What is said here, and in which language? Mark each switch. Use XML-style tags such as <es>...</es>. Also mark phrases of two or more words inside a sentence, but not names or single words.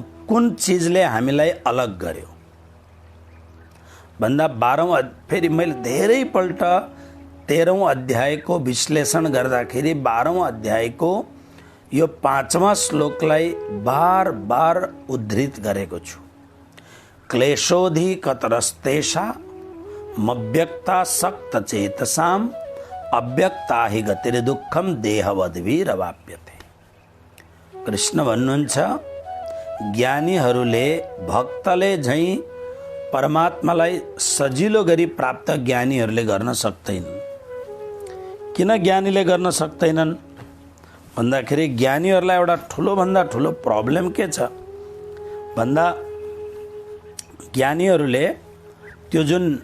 <ne>कुन चिजले हामीलाई अलग गर्यो भन्दा 12औं, फेरि मैले धेरैपल्ट 13औं अध्यायको विश्लेषण गर्दाखेरि 12औं अध्यायको यो 5वां श्लोकलाई बार बार उद्धृत गरेको छु।</ne> <sa>क्लेशोऽधिकतरस्तेषा मव्यक्ता सक्त चेतसाम अव्यक्ता हि गतिर्दुःखम देहवद्भिरवाप्यते।</sa> <ne>कृष्ण भन्नुहुन्छ, ज्ञानीहरूले भक्तले झैं परमात्मालाई सजिलो गरी प्राप्त ज्ञानीहरूले गर्न सक्दैनन्। किन ज्ञानीले गर्न सक्दैनन् भन्दाखेरि ज्ञानीहरूलाई एउटा ठुलोभन्दा ठुलो प्रब्लम के छ भन्दा ज्ञानीहरूले त्यो जुन</ne>